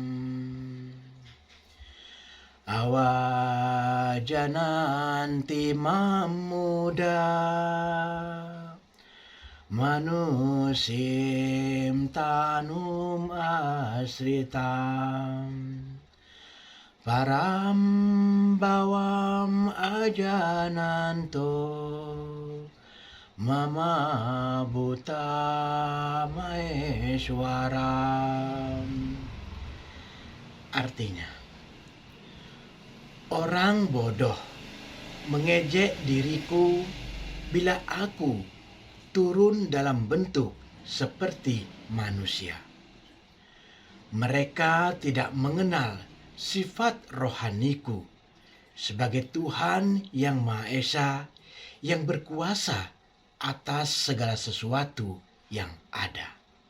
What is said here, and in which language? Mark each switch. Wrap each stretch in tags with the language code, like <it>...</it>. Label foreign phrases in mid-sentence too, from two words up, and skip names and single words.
<sa>अवजानन्ति मां मूढा मानुषीं तनुमाश्रितम् परं भावमजानन्तो मम भूतमहेश्वरम्.</sa> <id>Artinya, orang bodoh mengejek diriku bila aku turun dalam bentuk seperti manusia. Mereka tidak mengenal sifat rohaniku sebagai Tuhan yang Maha Esa yang berkuasa atas segala sesuatu yang ada.</id>